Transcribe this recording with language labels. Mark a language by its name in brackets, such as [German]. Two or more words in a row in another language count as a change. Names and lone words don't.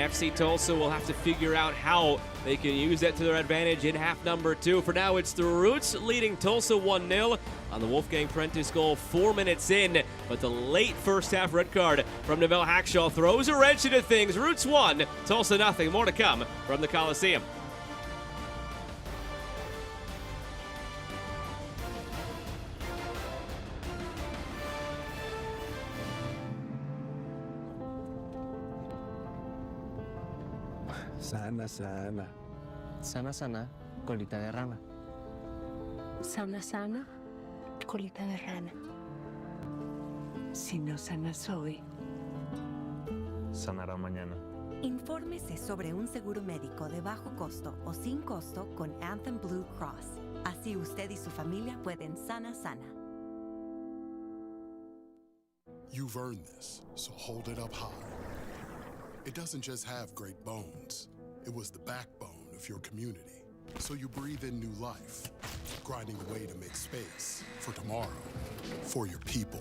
[English] FC Tulsa will have to figure out how they can use that to their advantage in half number 2. For now, it's the Roots leading Tulsa 1-0 on the Wolfgang Prentice goal 4 minutes in. But the late first half red card from Novell Hackshaw throws a wrench into things. Roots 1, Tulsa nothing. More to come from the Coliseum. [Spanish] Sana, sana. Sana, sana, colita de rana. Sana, sana, colita de rana. Si no sanas hoy, sanará mañana. Infórmese sobre un seguro médico de bajo costo o sin costo con Anthem Blue Cross. Así usted y su familia pueden sana. [English] You've earned this, so hold it up high. It doesn't just have great bones. It was the backbone of your community. So you breathe in new life, grinding away to make space for tomorrow, for your people.